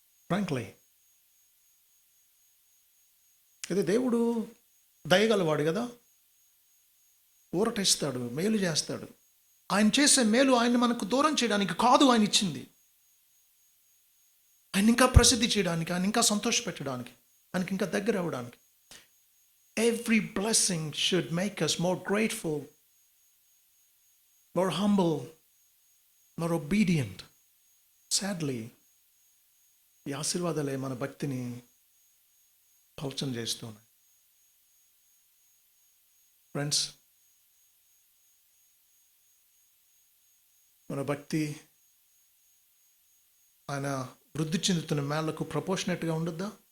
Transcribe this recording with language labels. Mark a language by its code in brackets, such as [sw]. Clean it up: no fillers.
[te] Frankly, అయితే దేవుడు దయగలవాడు కదా, ఊరట ఇస్తాడు, మేలు చేస్తాడు. ఆయన చేసే మేలు ఆయన మనకు దూరం చేయడానికి కాదు ఆయన ఇచ్చింది, ఆయన ఇంకా ప్రసిద్ధి చేయడానికి, ఆయన ఇంకా సంతోషపెట్టడానికి, ఆయనకి ఇంకా దగ్గర అవ్వడానికి. [en] Every blessing should make us more grateful, more humble, more obedient. [te] Sadly, ఈ ఆశీర్వాదాలే మన భక్తిని పలచన చేస్తున్నాయి. ఫ్రెండ్స్, మన భక్తి ఆయన వృద్ధి చెందుతున్న మేళ్లకు ప్రపోర్షనేట్గా ఉండొద్దా?